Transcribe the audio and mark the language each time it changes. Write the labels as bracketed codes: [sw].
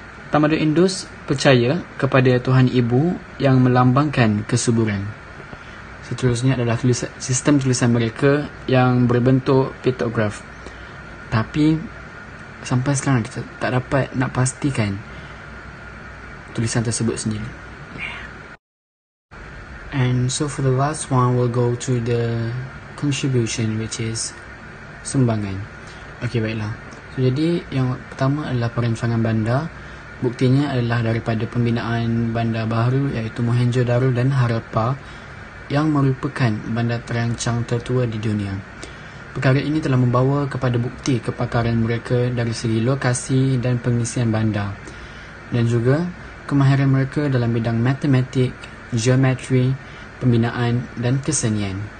[ms] Tamadun Indus percaya kepada Tuhan Ibu yang melambangkan kesuburan. Seterusnya adalah sistem tulisan mereka yang berbentuk piktograf. Tapi sampai sekarang kita tak dapat nak pastikan tulisan tersebut sendiri. [en] And so for the last one, we'll go to the contribution, which is sumbangan. [ms] Okay, baiklah. So, jadi yang pertama adalah perancangan bandar. Buktinya adalah daripada pembinaan bandar baru, iaitu Mohenjo-Daro dan Harappa, yang merupakan bandar terancang tertua di dunia. Perkara ini telah membawa kepada bukti kepakaran mereka dari segi lokasi dan pengisian bandar, dan juga kemahiran mereka dalam bidang matematik, geometri, pembinaan dan kesenian.